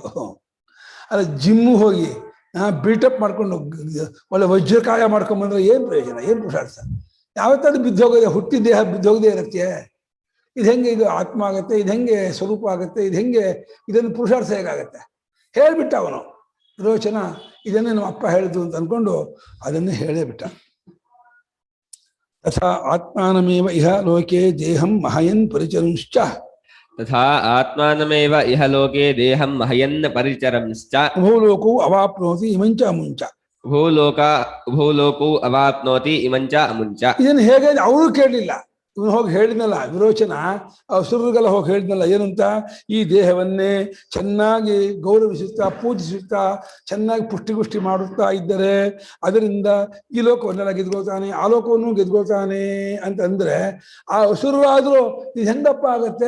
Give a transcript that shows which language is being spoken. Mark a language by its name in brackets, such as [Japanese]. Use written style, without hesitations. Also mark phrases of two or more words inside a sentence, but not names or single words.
[Kannada] ಅಲ್ಲ, ಜಿಮ್ಮಿಗೆ ಹೋಗಿ ಬಿಲ್ಟಪ್ ಮಾಡ್ಕೊಂಡು ಒಳ್ಳೆ ವಜ್ರಕಾಯ ಮಾಡ್ಕೊಂಬಂದ್ರೆ ಏನು ಪ್ರಯೋಜನ, ಏನು ಪುರುಷಾರ್ಥ? ಯಾವತ್ತಾದ್ರೂ ಬಿದ್ದೋಗದೆ, ಹುಟ್ಟಿ ದೇಹ ಬಿದ್ದೋಗದೆ ಇರುತ್ತೆ. ಇದು ಹೆಂಗೆ ಇದು ಆತ್ಮ ಆಗುತ್ತೆ? ಇದು ಹೆಂಗೆ ಸ್ವರೂಪ ಆಗುತ್ತೆ? ಇದು ಹೆಂಗೆ ಇದನ್ನು ಪುರುಷಾರ್ಥ ಹೇಗಾಗತ್ತೆ? ಹೇಳ್ಬಿಟ್ಟ ಅವನು ವಿರೋಚನ. ಇದನ್ನೇ ನಮ್ಮ ಅಪ್ಪ ಹೇಳಿದ್ದು ಅಂತ ಅನ್ಕೊಂಡು ಅದನ್ನೇ ಹೇಳೇ ಬಿಟ್ಟ. [Sanskrit] ತಥಾ ಆತ್ಮಾನಮೇವ ಇಹ ಲೋಕೆ ದೇಹಂ ಮಹಯನ್ ಪರಿಚರಂಶ್ಚ. तथा आत्मानमेव इह लोके देहं महयन् परिचरंश्च. ಭೂಲೋಕವು ಅವಾಪ್ನೋತಿ ಇಮಂಚ ಅಮುಂಚ. ಭೂಲೋಕೋ ಅವಾಪ್ನೋತಿ ಇಮಂಚ ಅಮುಂಚ. [Kannada] ಇದನ್ನು ಹೇಗೆ ಅವರು ಕೇಳಲಿಲ್ಲ. ಇವನು ಹೋಗಿ ಹೇಳಿದ್ನಲ್ಲ ವಿರೋಚನ, ಸುರರಿಗೆಲ್ಲ ಹೋಗಿ ಹೇಳಿದ್ನಲ್ಲ ಏನಂತ, ಈ ದೇಹವನ್ನೇ ಚೆನ್ನಾಗಿ ಗೌರವಿಸುತ್ತಾ ಪೂಜಿಸುತ್ತಾ ಚೆನ್ನಾಗಿ ಪುಷ್ಟಿಗುಷ್ಟಿ ಮಾಡುತ್ತಾ ಇದ್ದರೆ ಅದರಿಂದ ಈ ಲೋಕವನ್ನೆಲ್ಲ ಗೆದ್ಕೊಳ್ತಾನೆ, ಆ ಲೋಕವನ್ನು ಗೆದ್ಕೊಳ್ತಾನೆ ಅಂತ ಅಂದ್ರೆ ಆ ಹಸುರಾದ್ರೂ ಇದು ಹೆಂಗಪ್ಪ ಆಗತ್ತೆ?